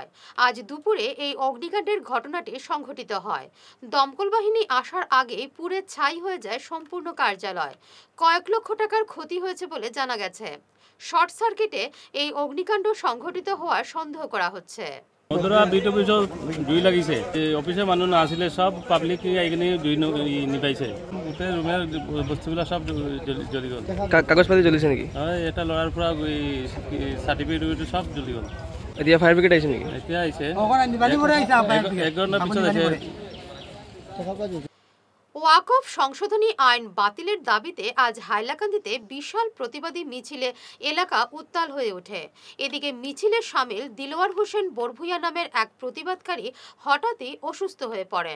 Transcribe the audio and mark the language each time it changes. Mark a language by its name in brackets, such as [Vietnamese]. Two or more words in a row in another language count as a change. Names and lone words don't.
[Bangla] আজ দুপুরে এই অগ্নিকাণ্ডের ঘটনাটি সংঘটিত হয়। দমকল বাহিনী আসার আগেই পুড়ে ছাই হয়ে যায় সম্পূর্ণ কার্যালয়। কয়েক লক্ষ টাকার ক্ষতি হয়েছে বলে জানা গেছে। শর্ট সার্কিটে এই অগ্নিকাণ্ড সংঘটিত হওয়ার সন্দেহ করা হচ্ছে। [Assamese] মধুরা বিট অফিসত জুই লাগিছে। অফিসে মানুহ নাছিলে, সব পাব্লিক এইখানে জুই নিপাইছে। গোটেই ৰুমৰ বস্তুবিলাক সব জ্বলি গ'ল। কাগজ পাতি জ্বলিছে নেকি? হয়, এটা ল'ৰাৰ পৰা চাৰ্টিফিকেট সব জ্বলি গ'ল। এতিয়া ফায়াৰ ব্ৰিগেড আহিছে নেকি? এতিয়া আহিছে, 1 ঘণ্টাৰ পিছত আহিছে। [Bangla] ওয়াকফ সংশোধনী আইন বাতিলের দাবিতে আজ হাইলাকান্দিতে বিশাল প্রতিবাদী মিছিলে এলাকা উত্তাল হয়ে ওঠে। এদিকে মিছিলে সামিল দিলওয়ার হোসেন বরভুইয়া নামের এক প্রতিবাদকারী হঠাৎই অসুস্থ হয়ে পড়েন।